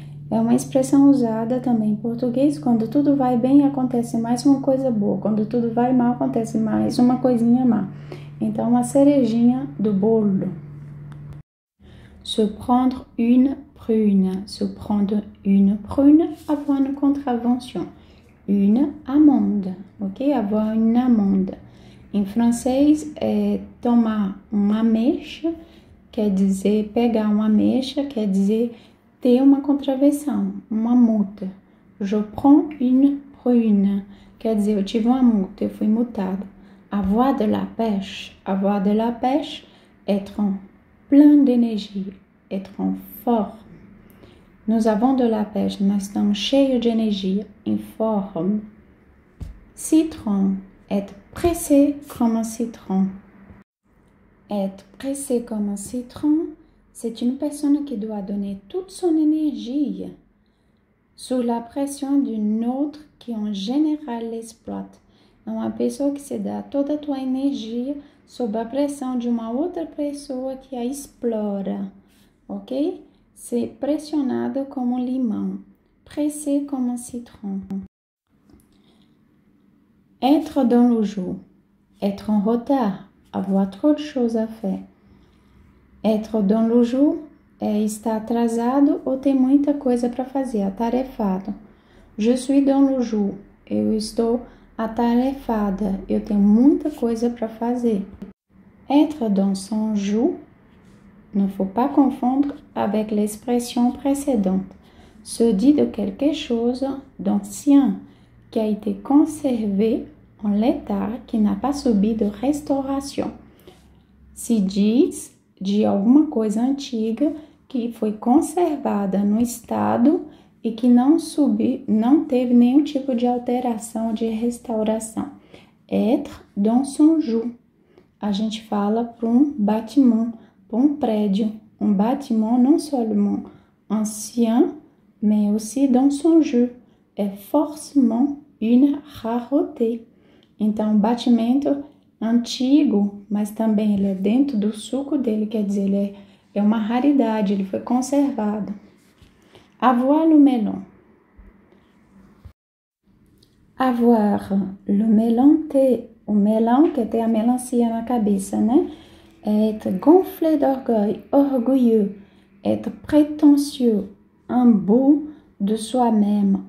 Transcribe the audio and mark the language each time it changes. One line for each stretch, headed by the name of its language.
Portuguese: É uma expressão usada também em português, quando tudo vai bem, acontece mais uma coisa boa. Quando tudo vai mal, acontece mais uma coisinha má. Então, uma cerejinha do bolo.
French: Se prendre une prune. Se prendre une prune, avoir une contravention. Une amende, ok? Avoir une amende.
Portuguese: Em francês, é tomar uma ameixa, quer dizer pegar uma ameixa, quer dizer ter uma contravenção, uma multa.
French: Je prends une prune,
Portuguese: quer dizer, eu tive uma multa, eu fui multado.
French: Avoir de la pêche. Avoir de la pêche, être en plein d'énergie, être en forme. Nous avons de la pêche,
Portuguese: nós estamos cheios de energia, em forme.
French: Citron, être pressé comme un citron. Être pressé comme un citron, c'est une personne qui doit donner toute son énergie sous la pression d'une autre que en général l'exploite.
Portuguese: É uma pessoa que se dá toda a tua energia sob a pressão de uma outra pessoa que a explora, ok? Ser pressionado como um limão,
French: pressé comme un citron. Être dans le jour, être en retard, avoir trop de choses à faire. Être dans le jour
Portuguese: é estar atrasado ou ter muita coisa para fazer, atarefado.
French: Je suis dans le jour,
Portuguese: eu estou atarefada, eu tenho muita coisa para fazer.
French: Être dans son jour, ne faut pas confondre avec l'expression précédente. Se dit de quelque chose d'ancien qui a été conservé en l'état, qui n'a pas subi de restauration.
Portuguese: Se diz de alguma coisa antiga que foi conservada no estado e que não teve nenhum tipo de alteração, de restauração.
French: Être dans son jour.
Portuguese: A gente fala para um bâtiment, para um prédio.
French: Um bâtiment non seulement ancien, mais aussi dans son jour. É forcément une rareté.
Portuguese: Então, batimento antigo, mas também ele é dentro do suco dele, quer dizer, ele é uma raridade, ele foi conservado.
French: Avoir le melon. Avoir le melon,
Portuguese: ter o melão, que é ter a melancia na cabeça, né?
French: Être gonflé d'orgueil, orgueilleux. Être prétentieux, imbu de soi-même.